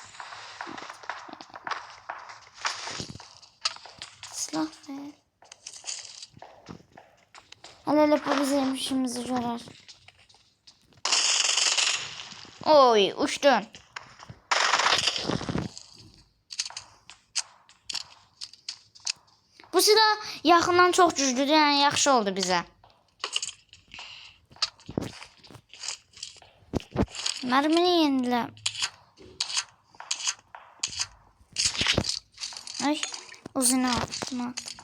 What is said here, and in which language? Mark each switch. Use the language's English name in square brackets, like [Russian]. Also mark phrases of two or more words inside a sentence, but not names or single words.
[Azerbaijani] Silah ver. Hele bu bizim işimizi görer. Oy uçtun. Bu silah yaxından çox güclüdür, yəni yaxşı oldu bizə. Mərmini yenile. Ay, uzun atma.